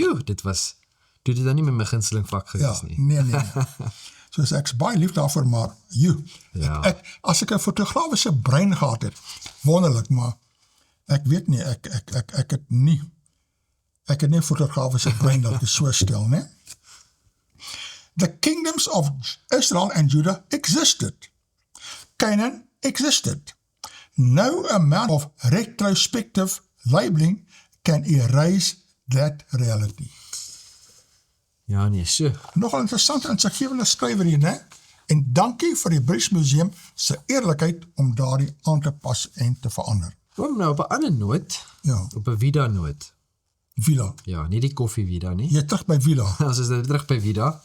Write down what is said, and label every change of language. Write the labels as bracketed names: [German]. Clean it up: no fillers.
[Afrikaans] Dit was, toe dit dan nie met my gunsteling vak gewees nie. Nee. Soos ek's baie lief daarvoor, maar Ja. as ek 'n fotografiese brein gehad het, wonderlik, maar ek weet nie, ek het nie 'n fotografiese brein dat ek so stel, né? [English] The kingdoms of Israel and Judah existed. Canaan existed. No amount of retrospective labeling can erase that reality. [Afrikaans] Ja nee, so. Nogal interessante insiggewende skrywer hier, né? En dankie vir die British Museum se eerlikheid om daardie aan te pas en te verander. Kom nou op 'n ander noot, Ja, op 'n Vida noot. Villa. Ja, nie die koffie Vida nie. Jy terug by Villa. Ons is nou terug by Vida.